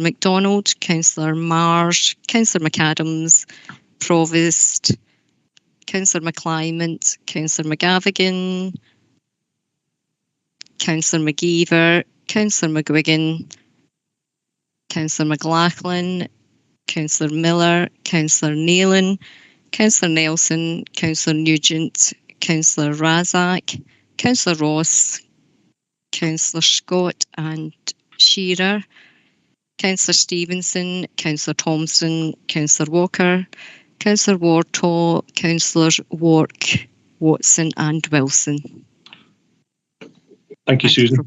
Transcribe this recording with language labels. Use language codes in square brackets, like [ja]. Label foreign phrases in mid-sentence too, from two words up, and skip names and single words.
[en] MacDonald, Councillor Marsh, Councillor McAdams, Provost, Councillor McClymont, Councillor McGavigan, Councillor McGeever, Councillor McGuigan, Councillor McLaughlin, Councillor Miller, Councillor Nealon, Councillor Nelson, Councillor Nugent, Councillor Razak, Councillor Ross, Councillor Scott and Shearer, Councillor Stevenson, Councillor Thompson, Councillor Walker, Councillor Wartall, Councillors Wark, Watson and Wilson. Thank you, Susan.